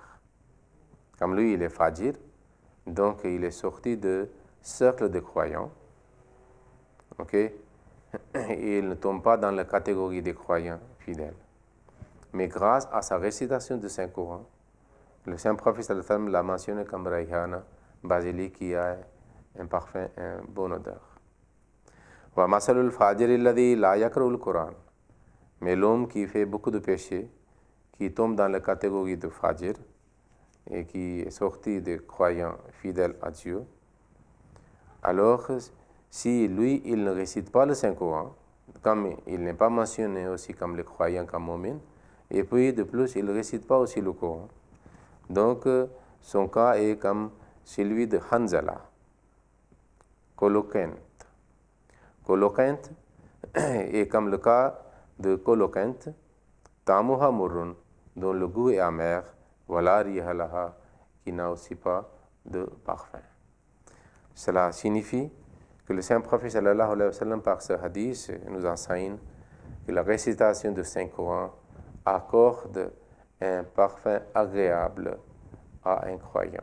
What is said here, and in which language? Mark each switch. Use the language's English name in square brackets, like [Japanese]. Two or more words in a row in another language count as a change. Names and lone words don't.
[French] Comme lui, il est fajr, donc il est sorti de cercle de croyants, ok, et il ne tombe pas dans la catégorie des croyants fidèles. Mais grâce à sa récitation du Saint-Coran, le Saint-Prophète l'a mentionné comme Rayhana, basilic qui a un parfum, une bonne odeur. [Arabic] ومثل الفاجر الذي لا يقرأ القرآن. [French] Mais l'homme qui fait beaucoup de péchés, qui tombe dans la catégorie de fajir et qui est sorti des croyants fidèles à Dieu, alors si lui, il ne récite pas le Saint-Coran, comme il n'est pas mentionné aussi comme les croyants, comme mu'min, et puis de plus, il ne récite pas aussi le Coran. Donc, son cas est comme celui de Hanzala, colloquent. Colloquent est comme le cas de colloquent, [Arabic] طعمها مر, [French] dont le goût est amer, [Arabic] ولا ريح لها, [French] qui n'a aussi pas de parfum. Cela signifie que le Saint-Prophète [Arabic] صلى الله عليه وسلم, [French] par ce hadith, nous enseigne que la récitation du Saint-Coran accorde un parfum agréable à un croyant.